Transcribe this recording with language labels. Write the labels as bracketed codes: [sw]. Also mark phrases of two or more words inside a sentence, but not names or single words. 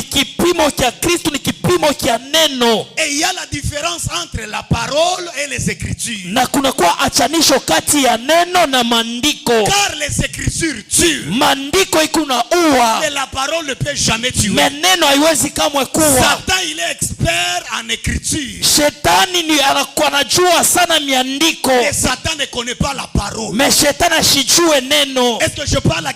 [fr] Et il y a la différence entre la parole et les écritures. Car les écritures tuent, mais la parole ne peut jamais tuer. Satan, il est expert expert en écriture. [sw] Shetani ni anajua sana miandiko. [fr] Et Satan ne connaît pas la parole. [sw] Mais shetani ashijue neno. [fr] Est-ce que je parle à